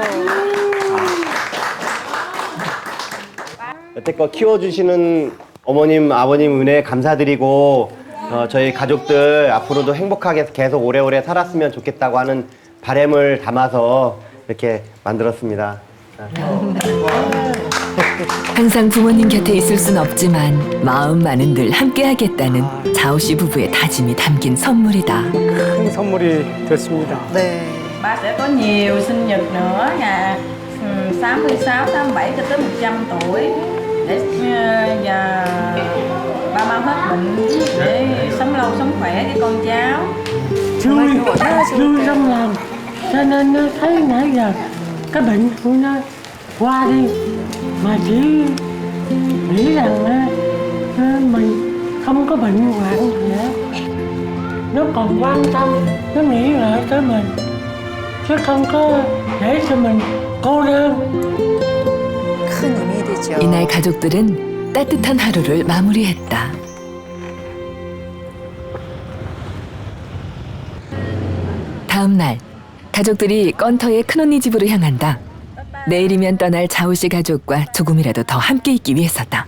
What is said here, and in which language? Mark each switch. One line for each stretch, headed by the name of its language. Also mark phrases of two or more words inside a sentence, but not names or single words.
Korean: 여태껏 키워주시는 어머님, 아버님 은혜 감사드리고 저희 가족들 앞으로도 행복하게 계속 오래오래 살았으면 좋겠다고 하는 바람을 담아서 이렇게 만들었습니다. 항상 부모님 곁에 있을 순 없지만 마음만은 늘 함께하겠다는 자오 씨 부부의 다짐이 담긴 선물이다. 큰 선물이 됐습니다. 네.
Vietnamese: Ba sẽ có nhiều sinh nhật nữa ngày 66, 67 cho tới 100 tuổi để và ba mau hết bệnh để sống lâu sống khỏe với con cháu. Vui trong lòng, cho nên nó thấy nãy giờ cái bệnh của nó qua đi, mà chỉ nghĩ rằng mình không có bệnh hoạn gì hết. Nó còn quan tâm, nó nghĩ lại tới mình, chứ không có để cho mình cô đơn.
Korean: 큰 의미 되죠. 이날 가족들은 따뜻한 하루를 마무리했다. 다음 날 가족들이 건터의 큰언니 집으로 향한다. 내일이면 떠날 자오 씨 가족과 조금이라도 더 함께 있기 위해서다.